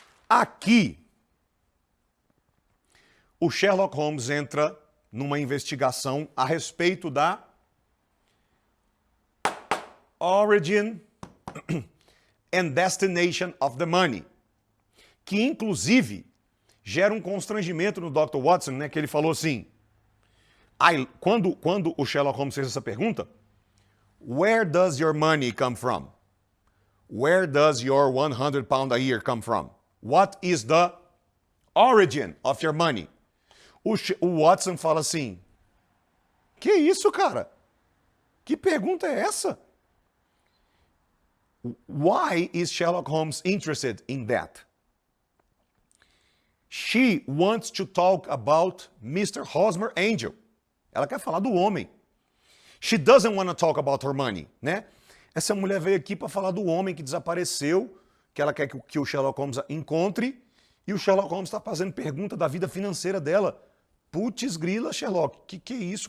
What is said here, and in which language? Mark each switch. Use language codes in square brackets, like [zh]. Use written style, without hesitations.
[pt] Aqui, o Sherlock Holmes entra numa investigação a respeito da [en] origin and destination of the money, [pt] que inclusive gera um constrangimento no Dr. Watson, né, que ele falou assim, quando o Sherlock Holmes fez essa pergunta, [en] where does your money come from? Where does your 100 pound a year come from? What is the origin of your money? [pt] O Watson fala assim, que isso, cara? Que pergunta é essa? [en] Why is Sherlock Holmes interested in that? She wants to talk about Mr. Hosmer Angel. [pt] Ela quer falar do homem. [en] She doesn't want to talk about her money, né? [pt] Essa mulher veio aqui para falar do homem que desapareceu, que ela quer que o Sherlock Holmes encontre, e o Sherlock Holmes está fazendo pergunta da vida financeira dela. Putz grila, Sherlock, que é isso?